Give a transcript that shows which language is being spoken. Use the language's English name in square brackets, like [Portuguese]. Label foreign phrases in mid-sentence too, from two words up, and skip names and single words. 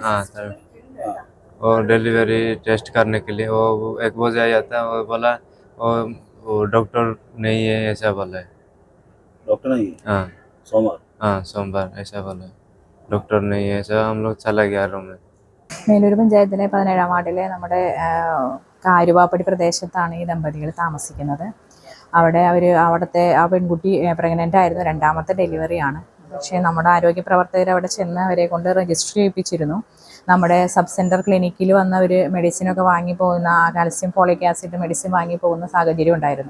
[Hindi] हाँ सर, और [English] delivery test [Hindi] करने के लिए वो 1 बजे आया था। वो बोला वो डॉक्टर नहीं है, ऐसा बोला है। डॉक्टर नहीं है? हाँ सोमवार। हाँ, सोमवार ऐसा बोला है, डॉक्टर नहीं है। ऐसा हम लोग चला गया रूम में। [Malayalam] മേലൂർ പഞ്ചായത്തിലെ 17-ാം വാർഡിലെ നമ്മുടെ കാരുവാപ്പടി പ്രദേശത്താണ് ഈ ദമ്പതികൾ താമസിക്കുന്നത്. അവിടുത്തെ ആ പെൺകുട്ടി പ്രഗ്നൻ്റ് ആയിരുന്നു. 2ാമത്തെ ഡെലിവറിയാണ്. പക്ഷേ നമ്മുടെ ആരോഗ്യ പ്രവർത്തകർ അവിടെ ചെന്ന് അവരെ കൊണ്ട് രജിസ്റ്റർ ചെയ്യിപ്പിച്ചിരുന്നു. നമ്മുടെ [English] sub centre clinic [Malayalam] വന്നവർ മെഡിസിനൊക്കെ വാങ്ങി പോകുന്ന, [English] calcium folic acid medicine [Malayalam] വാങ്ങി പോകുന്ന സാഹചര്യം ഉണ്ടായിരുന്നു.